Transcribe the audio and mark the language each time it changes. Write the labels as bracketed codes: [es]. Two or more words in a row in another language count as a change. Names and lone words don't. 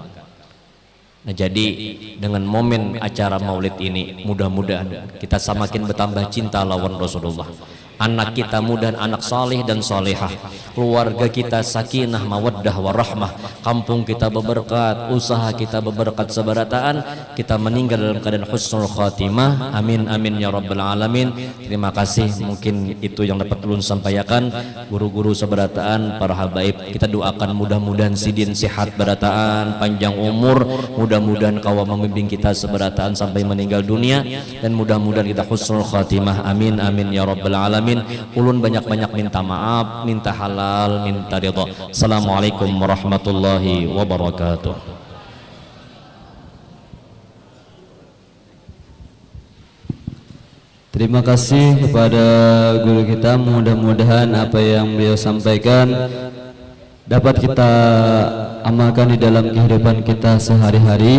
[id] Nah, jadi dengan momen acara Maulid ini mudah-mudahan kita semakin bertambah cinta lawan Rasulullah. Anak kita mudah anak saleh dan salehah, keluarga kita sakinah mawaddah warahmah, kampung kita berberkat, usaha kita berberkat sabarataan, kita meninggal dalam keadaan husnul khatimah. [ar] آمين آمين يا رب العالمين. [id] Terima kasih, mungkin itu yang dapat ulun sampaikan. Guru-guru sabarataan, para habaib, kita doakan mudah-mudahan sidin sehat barataan, panjang umur, mudah-mudahan kawa membimbing kita sabarataan sampai meninggal dunia, dan mudah-mudahan kita husnul khatimah. [ar] آمين آمين يا رب العالمين. [id] Ulun banyak-banyak minta maaf, minta halal, minta ridha. [ar] السلام عليكم ورحمة الله وبركاته. [id] Terima kasih kepada guru kita. Mudah-mudahan apa yang beliau sampaikan dapat kita amalkan di dalam kehidupan kita sehari-hari.